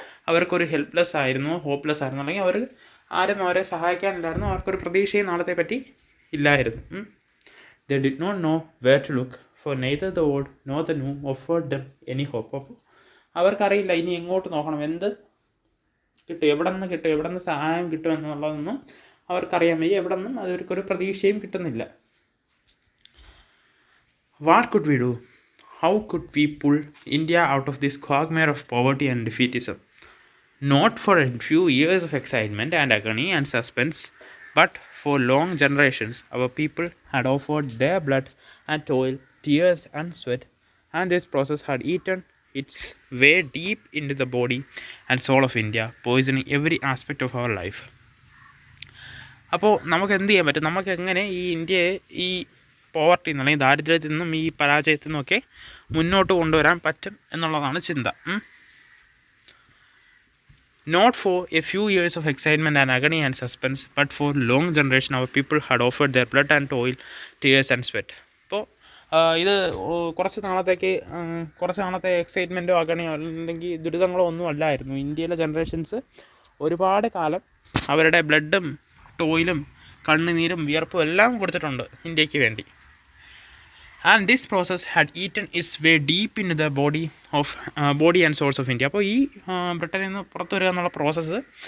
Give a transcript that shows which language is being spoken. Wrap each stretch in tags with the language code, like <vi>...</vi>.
<ml>അവർക്കൊരു ഹെൽപ്ലെസ് ആയിരുന്നു, ഹോപ്പ്ലെസ് ആയിരുന്നു, അല്ലെങ്കിൽ അവർ ആരും അവരെ സഹായിക്കാനില്ലായിരുന്നു, അവർക്കൊരു പ്രതീക്ഷയും നാളത്തെ പറ്റി ഇല്ലായിരുന്നു.</ml> <en>They did not know where to look, for neither the old nor the new offered them any hope.</en> <ml>അപ്പോൾ അവർക്കറിയില്ല ഇനി എങ്ങോട്ട് നോക്കണം, എന്ത് കിട്ടും, എവിടെ നിന്ന് സഹായം കിട്ടും എന്നുള്ളതൊന്നും അവർക്കറിയാൻ വയ്യ. എവിടെ നിന്നും അവർക്കൊരു പ്രതീക്ഷയും കിട്ടുന്നില്ല.</ml> <en>What could we do? How could we pull India out of this quagmire of poverty and defeatism? Not for a few years of excitement and agony and suspense, but for long generations, our people had offered their blood and toil, tears and sweat, and this process had eaten its way deep into the body and soul of India, poisoning every aspect of our life.</en> <ml>അപ്പോൾ നമുക്ക് എന്ത് ചെയ്യാൻ പറ്റും, നമുക്ക് എങ്ങനെ ഈ ഇന്ത്യയെ ഈ പോവർട്ടിയിൽ നിന്ന് അല്ലെങ്കിൽ ദാരിദ്ര്യത്തിൽ നിന്നും ഈ പരാജയത്തിൽ നിന്നൊക്കെ മുന്നോട്ട് കൊണ്ടുവരാൻ പറ്റും എന്നുള്ളതാണ് ചിന്ത.</ml> <en>Not for a few years of excitement and agony and suspense, but for long generation our people had offered their blood and toil, tears and sweat.</en> <ml>അപ്പോൾ ഇത് കുറച്ച് നാളത്തെ എക്സൈറ്റ്മെൻറ്റോ അഗണിയോ അല്ലെങ്കിൽ ദുരിതങ്ങളോ ഒന്നും അല്ലായിരുന്നു. ഇന്ത്യയിലെ ജനറേഷൻസ് ഒരുപാട് കാലം അവരുടെ ബ്ലഡും ടോയിലും കണ്ണുനീരും വിയർപ്പും എല്ലാം കൊടുത്തിട്ടുണ്ട് ഇന്ത്യക്ക് വേണ്ടി.</ml> <en>And this process had eaten its way deep into the body and souls of India.</en> <ml>അപ്പോൾ ഈ ബ്രിട്ടനിൽ നിന്ന് പുറത്തു വരിക എന്നുള്ള പ്രോസസ്സ്</ml>